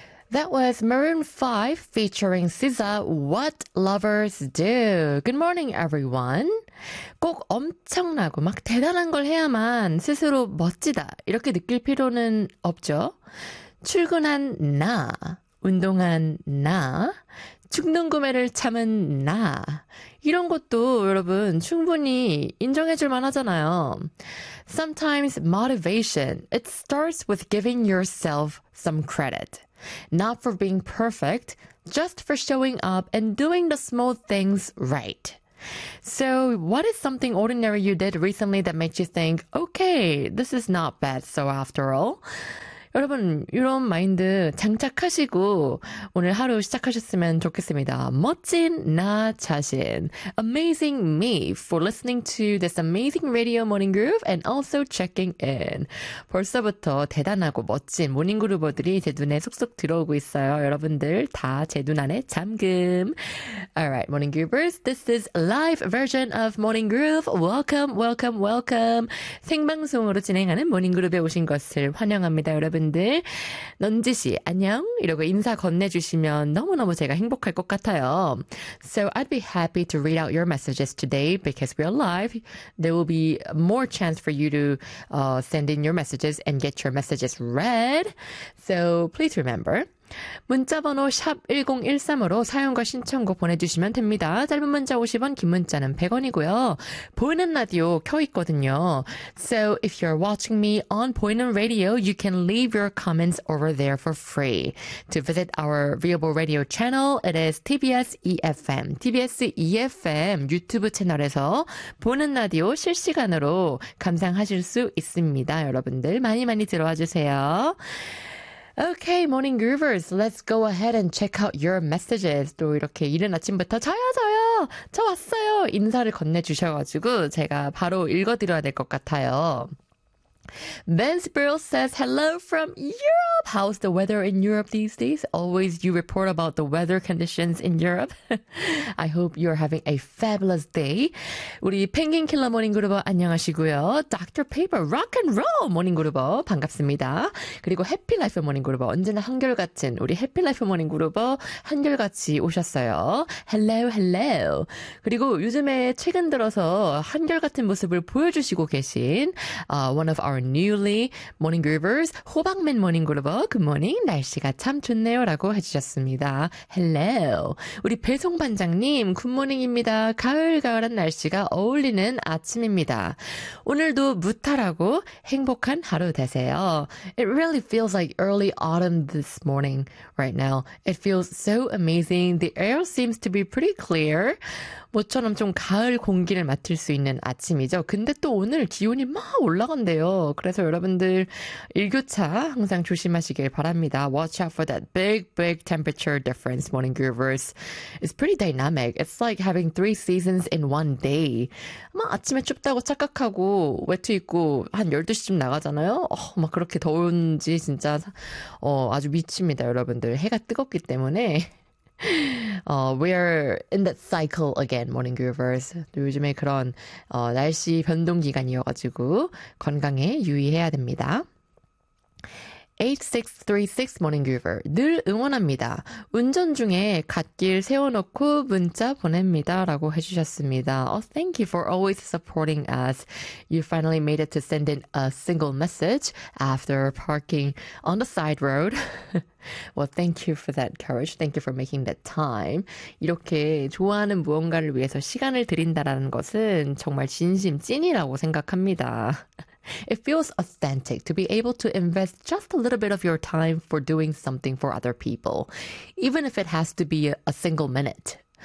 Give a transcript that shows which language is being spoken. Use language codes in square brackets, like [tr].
[en] That was Maroon 5 featuring SZA, What Lovers Do. Good morning, everyone. [ko] 꼭 엄청나고 막 대단한 걸 해야만 스스로 멋지다 이렇게 느낄 필요는 없죠. 출근한 나, 운동한 나, 죽는 구매를 참은 나. 이런 것도 여러분 충분히 인정해줄 만하잖아요. [en] Sometimes motivation, it starts with giving yourself some credit. Not for being perfect, just for showing up and doing the small things right. So what is something ordinary you did recently that makes you think, okay, this is not bad so after all? [ko] 여러분, 이런 마인드 장착하시고 오늘 하루 시작하셨으면 좋겠습니다. 멋진 나 자신. [en] Amazing me for listening to this amazing radio morning groove and also checking in. [ko] 벌써부터 대단하고 멋진 모닝 그루버들이 제 눈에 속속 들어오고 있어요. 여러분들 다 제 눈 안에 잠금. [en] Alright, morning groovers. This is live version of morning groove. Welcome, welcome, welcome. [ko] 생방송으로 진행하는 모닝 그루브에 오신 것을 환영합니다, 여러분. 분들 넌지 씨 안녕 이러고 인사 건네주시면 너무너무 제가 행복할 것 같아요. [en] So I'd be happy to read out your messages today because we are live. There will be more chance for you to send in your messages and get your messages read. So please remember. [ko] 문자번호 샵1013으로 사용과 신청곡 보내주시면 됩니다. 짧은 문자 50원, 긴 문자는 100원이고요. 보이는 라디오 켜있거든요. [en] So if you're watching me on 보이는 라디오, you can leave your comments over there for free. To visit our viewable radio channel, it is TBS EFM. [ko] TBS EFM 유튜브 채널에서 보이는 라디오 실시간으로 감상하실 수 있습니다. 여러분들 많이 많이 들어와주세요. [en] Okay, morning groovers. Let's go ahead and check out your messages. [ko] 또 이렇게 이른 아침부터 저요, 저요, 저 왔어요. 인사를 건네주셔가지고 제가 바로 읽어드려야 될 것 같아요. [en] Ben Spiral says, hello from Europe. How's the weather in Europe these days? Always you report about the weather conditions in Europe. I hope you're having a fabulous day. [ko] 우리 펭귄 킬러 모닝 그룹어 안녕하시고요. Dr. Paper, rock and roll 모닝 그룹어 반갑습니다. 그리고 해피 라이프 모닝 그룹어 언제나 한결같은 우리 해피 라이프 모닝 그룹어 한결같이 오셨어요. [en] Hello, hello. [ko] 그리고 요즘에 최근 들어서 한결같은 모습을 보여주시고 계신 [en] one of our newly morning groovers, [ko] 호박맨 [en] morning groover, good morning, [ko] 날씨가 참 좋네요, 라고 해주셨습니다. [en] Hello. [ko] 우리 배송반장님, [en] good morning [ko] 입니다. 가을가을한 날씨가 어울리는 아침입니다. 오늘도 무탈하고 행복한 하루 되세요. [en] It really feels like early autumn this morning right now. It feels so amazing. The air seems to be pretty clear. [ko] 모처럼 좀 가을 공기를 맡을 수 있는 아침이죠. 근데 또 오늘 기온이 막 올라간대요. 그래서 여러분들 일교차 항상 조심하시길 바랍니다. [en] Watch out for that big, big temperature difference, morning groovers. It's pretty dynamic. It's like having three seasons in one day. [ko] 막 아침에 춥다고 착각하고 외투 입고 한 12시쯤 나가잖아요. 막 그렇게 더운지 진짜 아주 미칩니다, 여러분들. 해가 뜨겁기 때문에. [en] We are in that cycle again, morning groovers. [ko] 요즘에 그런 날씨 변동 기간이어가지고 건강에 유의해야 됩니다. [en] 8636 morning groover. [ko] 늘 응원합니다. 운전 중에 갓길 세워놓고 문자 보냅니다. 라고 해주셨습니다. [en] Oh, thank you for always supporting us. You finally made it to send in a single message after parking on the side road. Well, thank you for that courage. Thank you for making that time. [ko] 이렇게 좋아하는 무언가를 위해서 시간을 드린다라는 것은 정말 진심 찐이라고 생각합니다. [en] It feels authentic to be able to invest just a little bit of your time for doing something for other people, even if it has to be a single minute.